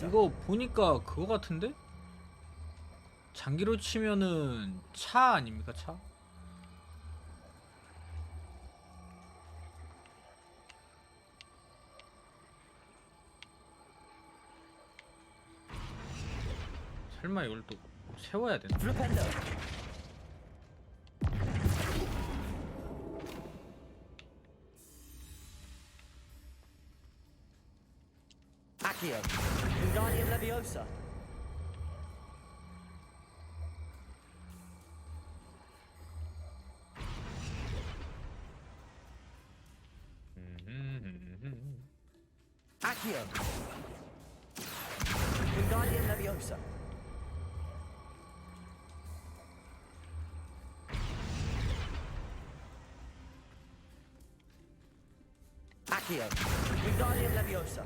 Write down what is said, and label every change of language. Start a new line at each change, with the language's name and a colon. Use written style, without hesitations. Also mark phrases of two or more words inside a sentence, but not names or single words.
Korean: 이거 보니까 그거 같은데? 장기로 치면은 차 아닙니까 차? 설마 이걸 또 세워야 되나? Flipendo. Accio. Wingardium Leviosa. Accio. Wingardium Leviosa. Accio. Wingardium Leviosa.